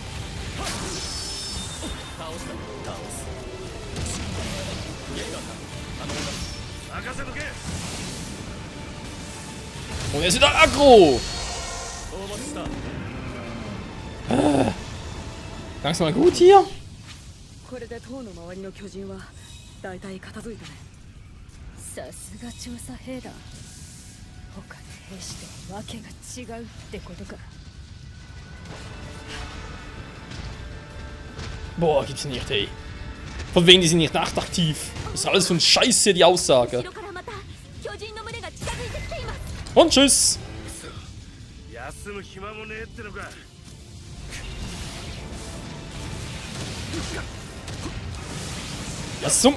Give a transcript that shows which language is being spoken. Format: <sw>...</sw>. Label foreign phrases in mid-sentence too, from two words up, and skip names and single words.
<de>Und er ist wieder aggro! Gang's mal gut hier?</de> <ja>これで塔の周りの巨人は大体片付いたね。さすが調査兵だ。他の兵士とわけが違うってことか。</ja> <de>Boah, gibt's nicht, ey. Von wegen, die sind nicht nachtaktiv. Das ist alles so ein Scheiß hier, die Aussage. Und tschüss. Was zum...</de>